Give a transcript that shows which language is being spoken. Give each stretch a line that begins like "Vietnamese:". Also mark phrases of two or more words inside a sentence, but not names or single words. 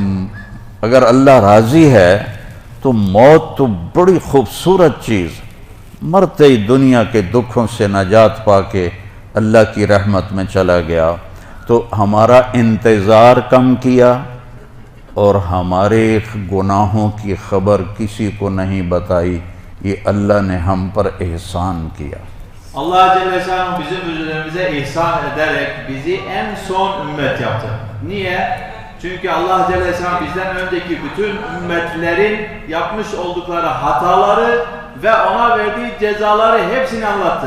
Urdu: اگر اللہ راضی ہے تو موت تو بڑی خوبصورت چیز، مرتے ہی دنیا کے دکھوں سے نجات پا کے اللہ کی رحمت میں چلا گیا، تو ہمارا انتظار کم کیا اور ہمارے گناہوں کی خبر kisi کو نہیں بتائی، یہ اللہ نے ہم پر احسان کیا۔
Turkish: Allah Celle Şanuhu bizim üzerimize ihsan ederek bizi en son ümmet yaptı. Niye? Çünkü Allah Celle Şanuhu bizden önceki bütün ümmetlerin yapmış oldukları hataları ve ona verdiği cezaları hepsini anlattı.